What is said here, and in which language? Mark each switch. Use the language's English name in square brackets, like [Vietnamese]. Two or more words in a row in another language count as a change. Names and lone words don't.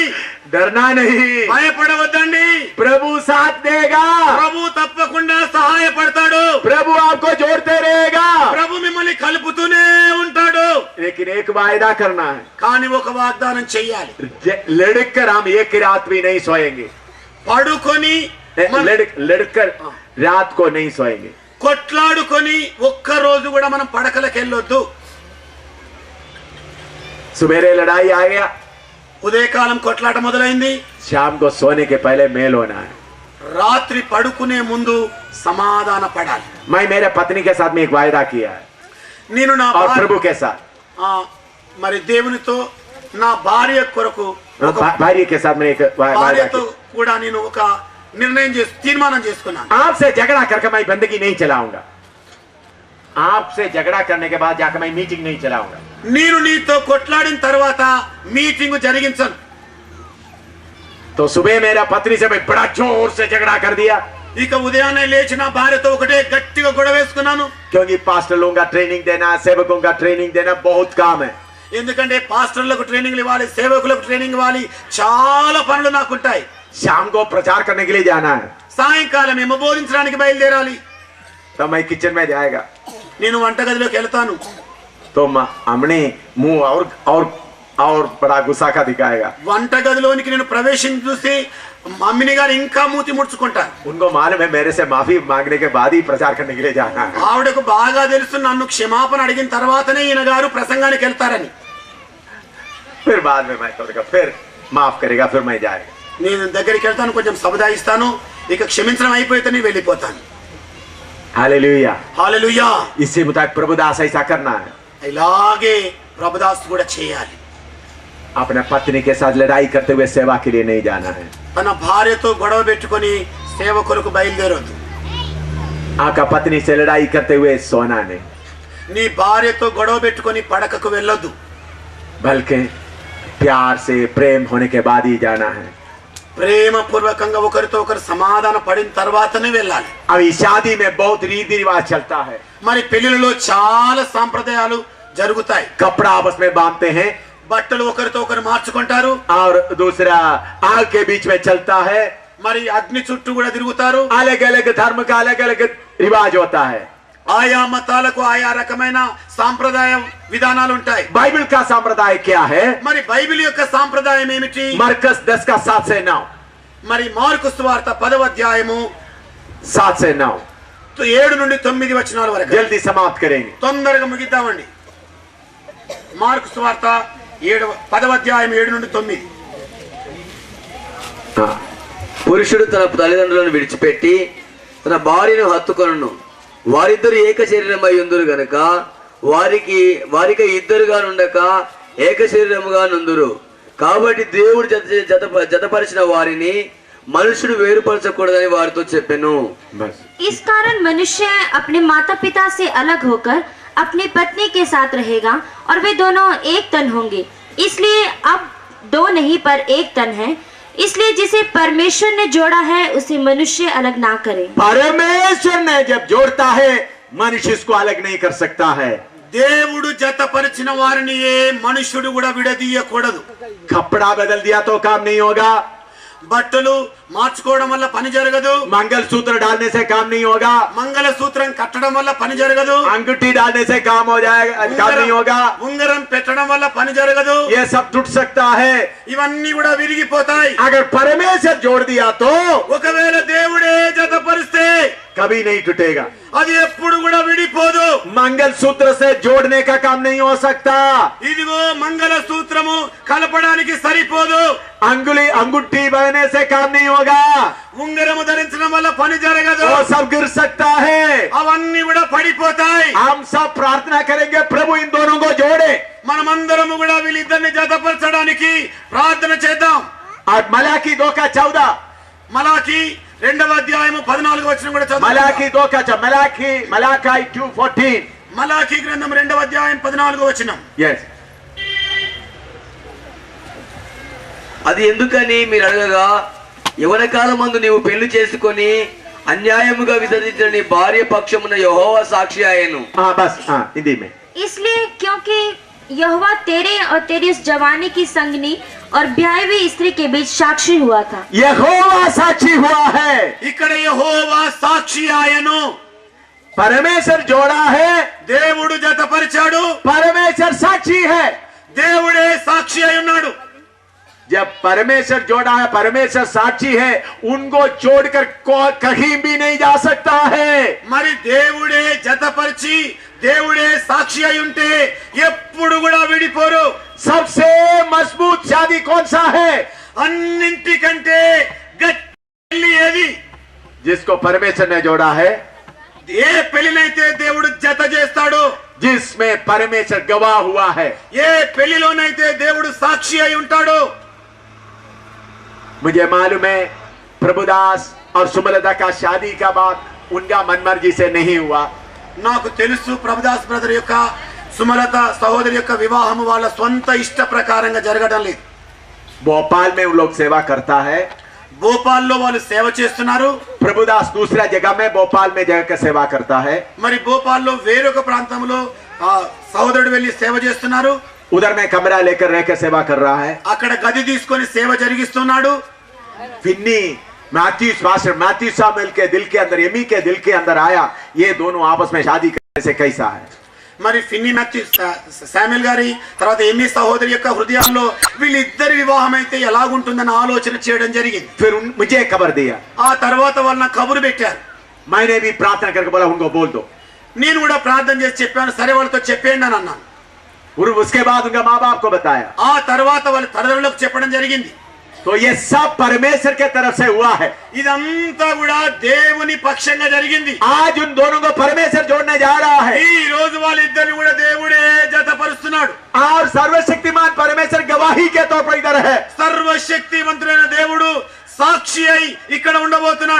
[Hindi] डरना नहीं, [Telugu] భయపడవద్దండి. [Hindi] प्रभु साथ देगा, [Telugu] ప్రభు తప్పకుండా సహాయపడతాడు. [Hindi] प्रभु आपको जोड़ते रहेगा। [Telugu] ప్రభు మిమ్మల్ని కలుపుతూనే ఉంటాడు. [Hindi] लेकिन एक वायदा करना है, [Telugu] కానీ ఒక వాగ్దానం చెయ్యాలి. [Hindi] लड़कर हम एक रात भी नहीं सोएंगे, [Telugu] పడుకొని [Hindi] लड़कर रात को नहीं सोएंगे। [Telugu] కొట్లాడుకొని ఒక్క రోజు కూడా మనం పడకలకు వెళ్ళొద్దు. [Hindi] सुबेरे लड़ाई आ गया, [Telugu] ఉదయకాలం కొట్లాట మొదలైంది, [Hindi] शाम को सोने के पहले मेल होना है। [Telugu] రాత్రి పడుకునే ముందు సమాధాన పడాలి. [Hindi] मैं मेरे पत्नी के साथ में एक वायदा किया है, [Telugu] నేను నా [Hindi] और [Telugu] భార్య- [Hindi] प्रभु के साथ, [Telugu] మరి దేవునితో నా భార్య కొరకు [Hindi] भार्य के साथ में एक वायदा [Telugu] భార్యతో [Hindi] किया। [Telugu] కూడా నేను ఒక నిర్ణయం చేసి తీర్మానం చేసుకున్నాను. [Hindi] आपसे झगड़ा करके मैं बंदगी नहीं चलाऊंगा, आपसे झगड़ा करने के बाद जाकर मैं मीटिंग नहीं चलाऊंगा। [Telugu] నేను నీతో కొట్లాడిన తర్వాత మీటింగ్ జరిగించను. [Hindi] तो सुबह मेरा पत्नी से मैं बड़ा जोर से झगड़ा कर दिया, [Telugu] ఇక ఉదయాన్నే లేచి నా భార్యతో ఒకటే గట్టిగా గొడవ వేసుకున్నాను. [Hindi] क्योंकि पास्टर लोगों का ट्रेनिंग देना, सेवकों का ट्रेनिंग देना बहुत काम है। [Telugu] ఎందుకంటే పాస్టర్లకు ట్రైనింగ్ ఇవ్వాలి, సేవకులకు ట్రైనింగ్ ఇవ్వాలి, చాలా పనులు నాకుంటాయి. [Hindi] शाम को प्रचार करने के लिए जाना है, [Telugu] సాయంకాలం ఏమో బోధించడానికి బయలుదేరాలి. [Hindi] तो मैं किचन में जाएगा, [Telugu] నేను వంటగదిలోకి వెళ్తాను. [Hindi] तो हमने मुंह और बड़ा गुस्सा का दिखाएगा। [Telugu] వంటగదిలోనికి నేను ప్రవేశించి చూసి మమ్మీని గారు ఇంకా మూతి ముడుచుకుంటారు. [Hindi] उनको मालूम है मेरे से माफी मांगने के बाद ही प्रचार करने के लिए जाना है। [Telugu] ఆవిడకు బాగా తెలుసు నన్ను క్షమాపణ అడిగిన తర్వాతనే ఈయన గారు ప్రసంగానికి వెళ్తారని. [Hindi] फिर बाद में मैं तो फिर माफ करेगा, फिर मैं जाएगा। [Telugu] నేను దగ్గరికి వెళ్తాను, కొంచెం సముదాయిస్తాను, ఇక క్షమించడం అయిపోతే నేను వెళ్ళిపోతాను. [Hindi] हालेलुया। [Telugu] హల్లెలూయా. [Hindi] इसी मुताबिक प्रभुदास ऐसा करना है, [Telugu] ఇలాగే ప్రభుదాస్ కూడా చేయాలి. [Hindi] अपने पत्नी के साथ लड़ाई करते हुए सेवा के लिए नहीं जाना है। [Telugu] తన భార్యతో గొడవ పెట్టుకొని సేవ కొరకు బయలుదేరొద్దు. [Hindi] आपका पत्नी से लड़ाई करते हुए सोना नहीं, [Telugu] నీ భార్యతో గొడవ పెట్టుకొని పడకకు వెళ్ళొద్దు. [Hindi] बल्कि प्यार से प्रेम होने के बाद ही जाना है। [Telugu] ప్రేమ పూర్వకంగా ఒకరితో ఒకరు సమాధాన పడిన తర్వాతనే వెళ్ళాలి. [Hindi] अभी शादी में बहुत रीति रिवाज चलता है, [Telugu] మరి పెళ్లిలో చాలా సాంప్రదాయాలు జరుగుతాయి. [Hindi] कपड़ा आपस में बांधते हैं [Telugu] బట్టలు ఒకరితో ఒకరు మార్చుకుంటారు. [Hindi] और दूसरा आग के बीच में चलता है। [Telugu] మరి అగ్ని చుట్టూ కూడా తిరుగుతారు. [Hindi] अलग अलग धर्म का अलग अलग रिवाज होता है। [Telugu] ఆయా మతాలకు ఆయా రకమైన సాంప్రదాయ విధానాలు ఉంటాయి. [Hindi] बाइबल का संप्रदाय क्या है? [Telugu] మరి బైబిల్ యొక్క సాంప్రదాయం ఏమిటి? [Hindi] मरकस 10 का 7 से 9, [Telugu] మరి మార్కు సువార్త 10వ అధ్యాయము [Hindi] 7 से 9 [Telugu] 7 నుండి 9 వచనాల వరకు. [Hindi] जल्दी समाप्त करेंगे। [Telugu] తొందరగా ముగిద్దామండి. మార్కు సువార్త 10వ అధ్యాయం 7 నుండి 9. పురుషుడు తన తల్లిదండ్రులను విడిచిపెట్టి తన భార్యను హత్తుకొనును, వారిద్దరు ఏక శరీరమై ఉందురు గనుక వారికి ఇద్దరుగా నుండక ఏక శరీరముగా నుందురు. కాబట్టి దేవుడు జతపరిచిన వారిని మనుషుడు వేరుపరచకూడదని వారితో చెప్పెను. [Hindi] बस इस कारण मनुष्य अपने माता पिता से अलग होकर अपनी पत्नी के साथ रहेगा और वे दोनों एक तन होंगे. इसलिए अब दो नहीं पर एक तन है. इसलिए जिसे परमेश्वर ने जोड़ा है उसे मनुष्य अलग ना करे. परमेश्वर ने जब जोड़ता है मनुष्य इसको अलग नहीं कर सकता है। [Telugu] దేవుడు జతపరిచిన వారిని ఏ మనుషుడు కూడా విడదీయకూడదు. [Hindi] कपड़ा बदल दिया तो काम नहीं होगा, [Telugu] బట్టలు మార్చుకోవడం వల్ల పని జరగదు. [Hindi] मंगलसूत्र डालने से काम नहीं होगा, [Telugu] మంగళసూత్రం కట్టడం వల్ల పని జరగదు. [Hindi] अंगूठी डालने से काम हो जाएगा, काम नहीं होगा। [Telugu] ఉంగరం పెట్టడం వల్ల పని జరగదు. [Hindi] ये सब टूट सकता है। [Telugu] ఇవన్నీ కూడా విరిగిపోతాయి. [Hindi] अगर परमेश्वर जोड़ दिया तो [Telugu] ఒకవేళ దేవుడే జతపరిస్తే [Hindi] कभी नहीं टूटेगा। [Telugu] అది ఎప్పుడు కూడా విడిపోదు। [Hindi] मंगलसूत्र से जोड़ने का काम नहीं हो सकता। [Telugu] ఇదిగో మంగళ సూత్రము కలపడానికి సరిపోదు। [Hindi] अंगूठी बहने से काम नहीं होगा। [Telugu] ఉంగరము ధరించడం వల్ల పని జరగదు। [Hindi] वो सब गिर सकता है। [Telugu] అవన్నీ కూడా పడిపోతాయి। [Hindi] हम सब प्रार्थना करेंगे प्रभु इन दोनों को जोड़े। [Telugu] మనమందరము కూడా వీళ్ళిద్దరిని జతపరచడానికి ప్రార్థన చేద్దాం। [Hindi] और मलाकी 2:14 [Telugu] మలాకి 2వ అధ్యాయము 14వ వచనం కూడా చదువుదాం। [Hindi] मलाकी 2:14 मलाकी 2:14 [Telugu] మలాకి గ్రంథం 2వ అధ్యాయం 14వ వచనం। [Hindi] यस। [Telugu] అది ఎందుకని మీరు అడగగా, యవన కాలమందు నీవు పెళ్లి చేసుకొని అన్యాయముగా విసర్జించిన నీ భార్య పక్షమున యెహోవా సాక్షి ఆయను। [Hindi] हाँ बस, हाँ हिंदी में। इसलिए क्योंकि यहोवा तेरे और तेरी उस जवानी की संगनी और ब्याही हुई स्त्री के बीच साक्षी हुआ था। यहोवा साक्षी हुआ है। [Telugu] ఇక్కడ యెహోవా సాక్షి ఆయను। [Hindi] परमेश्वर जोड़ा है। [Telugu] దేవుడు జతపరిచాడు। [Hindi] परमेश्वर साक्षी है। [Telugu] దేవుడే సాక్షి అయి ఉన్నాడు। [Hindi] जब परमेश्वर जोड़ा है, परमेश्वर साक्षी है, उनको छोड़कर कहीं भी नहीं जा सकता है। [Telugu] మరి దేవుడే జతపరిచి దేవుడే సాక్షి అయి ఉంటే ఎప్పుడు కూడా విడిపోరు। [Hindi] सबसे मजबूत शादी कौन सा है? [Telugu] అన్నింటికంటే గట్టి పెళ్లి ఏది? [Hindi] जिसको परमेश्वर ने जोड़ा है। [Telugu] ఏ పెళ్లినైతే దేవుడు జత చేస్తాడో, [Hindi] जिसमें परमेश्वर गवाह हुआ है। [Telugu] ఏ పెళ్లిలోనైతే దేవుడు సాక్షి అయి ఉంటాడో। [Hindi] मुझे मालूम है प्रभुदास और सुमलता का शादी का बाद उनका मनमर्जी से नहीं हुआ। [Telugu] నాకు తెలుసు ప్రభుదాస్ బ్రదర్ యొక్క సుమలత సహోదరి యొక్క వివాహం వాళ్ళ సొంత ఇష్ట ప్రకారంగా జరగడం లేదు। [Hindi] भोपाल में उन लोग सेवा करता है। [Telugu] భోపాల్లో వాళ్ళు సేవ చేస్తున్నారు। [Hindi] प्रभुदास दूसरा जगह में भोपाल में जगह का सेवा करता है। [Telugu] మరి భోపాల్లో వేరొక ప్రాంతంలో సహోదరుడు వెళ్లి సేవ చేస్తున్నారు। [Hindi] उधर में कमरा लेकर रहकर सेवा कर रहा है। [Telugu] అక్కడ గది తీసుకొని సేవ జరిగిస్తున్నాడు। [Hindi] फिन्नी मैथ्यू सामुएल के दिल के अंदर, एमी के दिल के अंदर आया, ये दोनों आपस में शादी करने से कैसा है। [Telugu] మరి ఫిన్నీ మాథ్యూ శామ్యుయల్ గారి తర్వాత ఎమ్మి సహోదరి యొక్క హృదయంలో వీళ్ళిద్దరి వివాహం అయితే ఎలాగుంటుందని ఆలోచన చేయడం జరిగింది। [Hindi] फिर मुझे खबर दिया। [Telugu] ఆ తర్వాత వాళ్ళు నాకు కబురు పెట్టారు। [Hindi] मैंने भी प्रार्थना करके बोला उनको बोल दो। [Telugu] నేను కూడా ప్రార్థన చేసి చెప్పాను, సరే వాళ్ళతో చెప్పేయండి అని అన్నాను। [Hindi] और उसके बाद उनका माँ बाप को बताया। [Telugu] ఆ తర్వాత వాళ్ళ తల్లిదండ్రులకు చెప్పడం జరిగింది। [Hindi] तो ये सब परमेश्वर के तरफ से हुआ है। [Telugu] ఇదంతా కూడా దేవుని పక్షంగా జరిగింది। [Hindi] आज उन दोनों को परमेश्वर जोड़ने जा रहा है। [Telugu] ఈ రోజు వాళ్ళిద్దరిని కూడా దేవుడే జతపరుస్తున్నాడు। [Hindi] और सर्वशक्तिमान परमेश्वर गवाही के तौर पर इधर है। [Telugu] సర్వశక్తివంతుడైన దేవుడు సాక్షి అయి ఇక్కడ ఉండబోతున్నాడు।